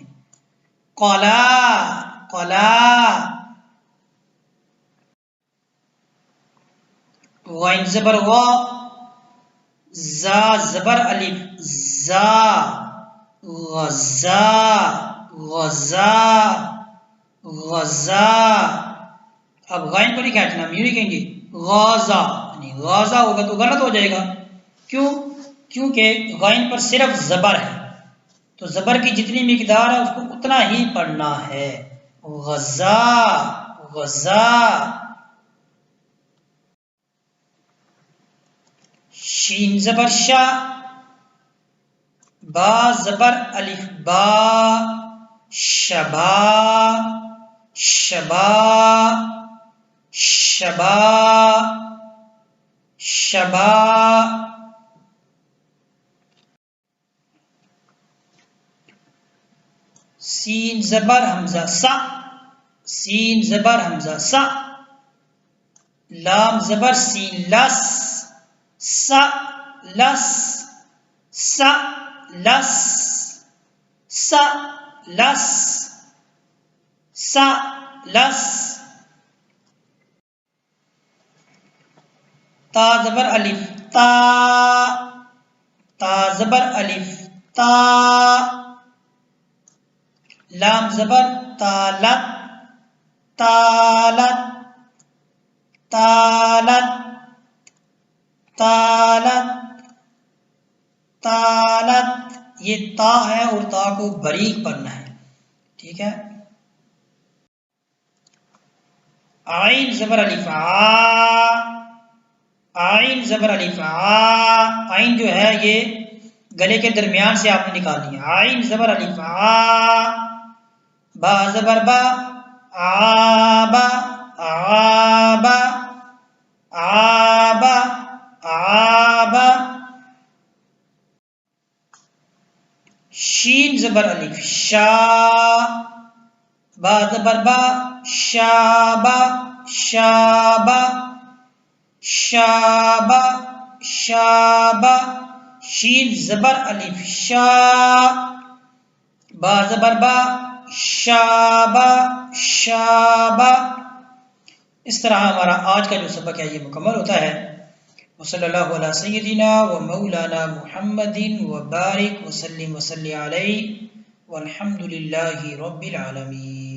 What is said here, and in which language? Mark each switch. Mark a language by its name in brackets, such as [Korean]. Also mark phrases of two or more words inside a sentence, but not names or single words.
[Urdu] قلا، قلا۔ غین زبر غا، زا زبر الف زا، غزا، غزا، غزا۔ اب غین کو نہیں کھینچنا، ہم یوں نہیں کہیں گے غازہ، یعنی غازہ ہوگا تو غلط ہو جائے گا۔ کیوں؟ کیونکہ غین پر صرف زبر ہے، تو زبر کی جتنی مقدار ہے اس کو اتنا ہی پڑھنا ہے۔ غزا، غزا۔ شین زبر شا، با زبر الف با، شبا، شبا، شبا، شبا۔ سین زبر حمزہ سا، سین زبر حمزہ سا، لام زبر سین لس، سا لس، سا لس، سا لس، سا لس۔ تا زبر الف تا، تا زبر الف تا، لام زبر تالت، تالت، تالت، تالت، تالت۔ یہ تا ہے اور تا کو باریک پڑھنا ہے، ٹھیک ہے۔ عین زبر الف آ، عین زبر الف آ۔ عین جو ہے یہ گلے کے درمیان سے آپ نے نکالنی ہے۔ عین زبر الف آ۔ با زبر با، آبا، آبا، آبا، آبا۔ شین زبر الف شا، با زبر با، شابا، شابا، شابا، شابا۔ شین زبر الف شا، با زبر با، شابا، شابا۔ اس طرح ہمارا آج کا جو سبق ہے یہ مکمل ہوتا ہے۔ [Arabic] وصلی اللہ علی سیدنا و مولانا محمد وبارک وسلم وصلی علیہ والحمد للہ رب العالمین۔